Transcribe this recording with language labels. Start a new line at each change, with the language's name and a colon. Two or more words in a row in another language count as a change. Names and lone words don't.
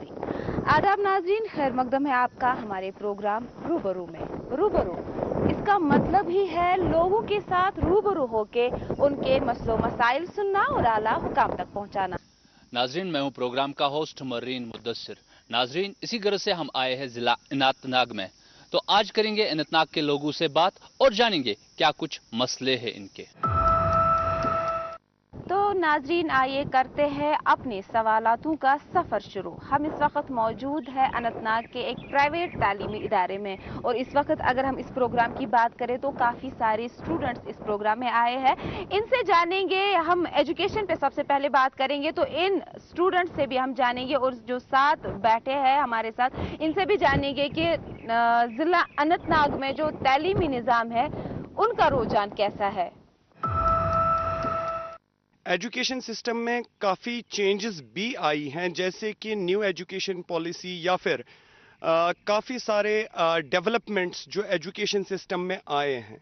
Urdu: آداب ناظرین، خیر مقدم ہے آپ کا ہمارے پروگرام روبرو میں. روبرو اس کا مطلب ہی ہے لوگوں کے ساتھ روبرو ہو کے ان کے مسئلوں مسائل سننا اور اعلیٰ حکام تک پہنچانا. ناظرین، میں ہوں پروگرام کا ہوسٹ مرین مدثر. ناظرین، اسی غرض سے ہم آئے ہیں ضلع اننت ناگ میں. تو آج کریں گے اننت ناگ کے لوگوں سے بات اور جانیں گے کیا کچھ مسئلے ہیں ان کے. تو ناظرین، آئیے کرتے ہیں اپنے سوالاتوں کا سفر شروع. ہم اس وقت موجود ہیں اننت ناگ کے ایک پرائیویٹ تعلیمی ادارے میں، اور اس وقت اگر ہم اس پروگرام کی بات کریں تو کافی سارے اسٹوڈنٹس اس پروگرام میں آئے ہیں. ان سے جانیں گے، ہم ایجوکیشن پہ سب سے پہلے بات کریں گے، تو ان اسٹوڈنٹ سے بھی ہم جانیں گے، اور جو ساتھ بیٹھے ہیں ہمارے ساتھ ان سے بھی جانیں گے کہ ضلع اننت ناگ میں جو تعلیمی نظام ہے ان کا رجحان کیسا ہے.
English: education system
Urdu: میں کافی چینجز بھی آئی ہیں، جیسے کہ
English: new education policy
Urdu: یا پھر کافی سارے ڈیولپمنٹس جو
English: education system
Urdu: میں آئے ہیں.